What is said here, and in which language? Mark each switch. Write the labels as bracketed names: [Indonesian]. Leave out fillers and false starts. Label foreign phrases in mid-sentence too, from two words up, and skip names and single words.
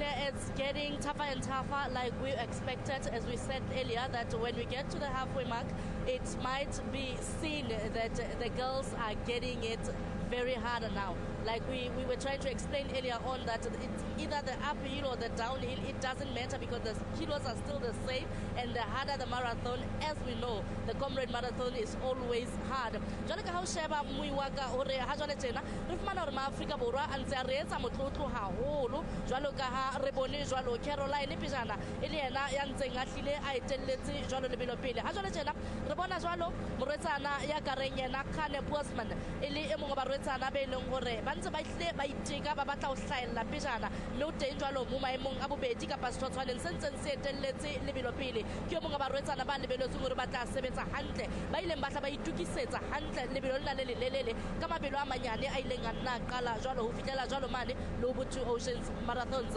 [English] It's getting tougher and tougher, like we expected, as we said earlier, that when we get to the halfway mark, it might be seen that the girls are getting it very hard now. Like we were trying to explain earlier on, that it's either the uphill or the downhill, it doesn't matter because the kilos are still the same, and the harder the marathon, as we know, the Comrade Marathon is always hard. [Southern Sotho] Jwale ka ha o sheba mui wa ka hore ha jwale tjena re fumana hore ma-Afrika Borwa a ntse a re etsa motlotlo haholo, jwalo ka ha re bone jwalo Caroline Pejana e le yena ya ntseng a hlile a etelletse jwalo lebelo pele. Ha jwale tjena re bona jwalo morwetsana ya ka reng yena Kane Bosman e le e mong wa barwetsana be leng hore ba ntse ba hlile ba iteka ba batla ho hlahella Pejana, mme o teng jwalo mo maemong a bobedi kapa setshwantshwaneng se ntseng se etelletse lebelo pele ke yo mong wa barwetsana ba lebelletsweng hore ba tla sebetsa hantle, ba ileng ba tla ba itukisetsa hantle lebelo lena le lelelele ka mabelo a manyane a ileng a nna qala jwalo ho fihlela jwalo mane le ho Two Oceans Marathons.